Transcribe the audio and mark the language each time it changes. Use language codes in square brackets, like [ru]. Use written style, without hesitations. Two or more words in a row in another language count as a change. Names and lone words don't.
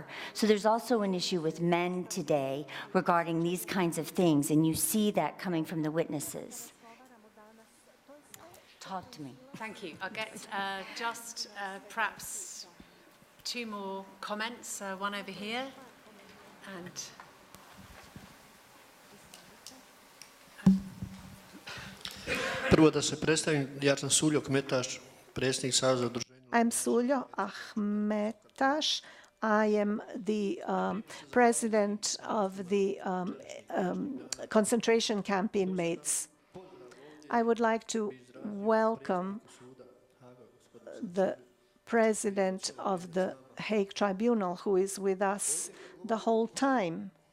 [en] So there's also an issue with men today regarding these kinds of things, and you see that coming from the witnesses. Talk to me. Thank you. I'll get just perhaps 2 more comments, one over here, and... [bs] Prvo da se predstavim, ja sam Suljo Kmetaš, [en] I'm Suljo Ahmetaš. I am the president of the concentration camp inmates. I would like to welcome the president of the Hague Tribunal, who is with us the whole time.